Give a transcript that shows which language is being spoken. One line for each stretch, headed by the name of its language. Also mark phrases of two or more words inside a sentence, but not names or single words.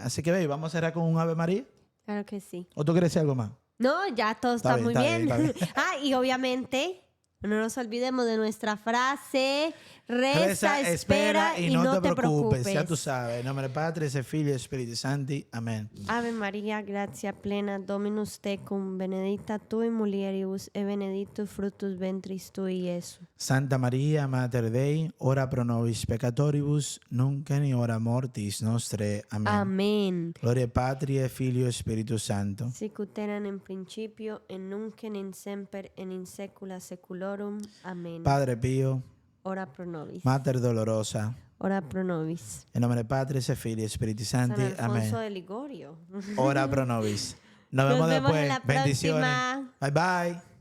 Spanish: Así que, baby, vamos a cerrar con un Ave María. Claro que sí. ¿O tú quieres decir algo más? No, ya todo Está está, bien, muy está bien. bien, está bien. Y obviamente, no nos olvidemos de nuestra frase, reza, espera y no te preocupes. Ya tú sabes. En nombre del Padre, del Figlio y del
Latin: Spirito Santi.
Spanish: Amén.
Latin: Ave María, gratia plena, Dominus tecum, benedicta tu in mulieribus, e benedictus fructus ventris tui, Iesus. Santa María, Mater Dei, ora pro nobis peccatoribus, nunc in hora mortis nostre.
Spanish: Amén. Amén.
Latin: Gloria Patri, Filio e Spiritus Santo. Sicut erat in principio, et nunc et in semper, et in saecula saeculorum.
Spanish: Amén. Padre Pío,
Latin: Ora pro nobis. Mater Dolorosa, Ora pro nobis.
Spanish: en nombre del Padre, del Figlio y del Spiritus San Santi. Alfonso Amén. de Ligorio.
Latin: Ora pro nobis. Nos
Spanish: Nos vemos vemos después. en la Bendiciones. próxima.
English: Bye bye.